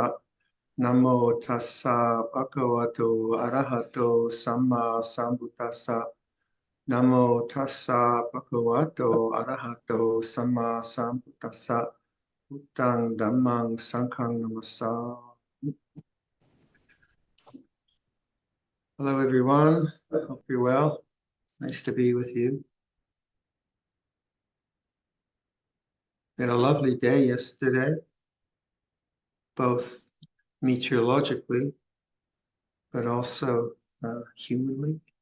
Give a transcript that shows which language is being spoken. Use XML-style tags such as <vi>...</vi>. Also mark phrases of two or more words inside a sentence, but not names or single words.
<pi>Namo tassa bhagavato arahato samma sambuddhassa. Namo tassa bhagavato arahato samma sambuddhassa. Buddhang dhammang sanghang namassa.</pi> <en>Hello everyone, hope you're well. Nice to be with you. Had a lovely day yesterday, both meteorologically, but also humanly.</en>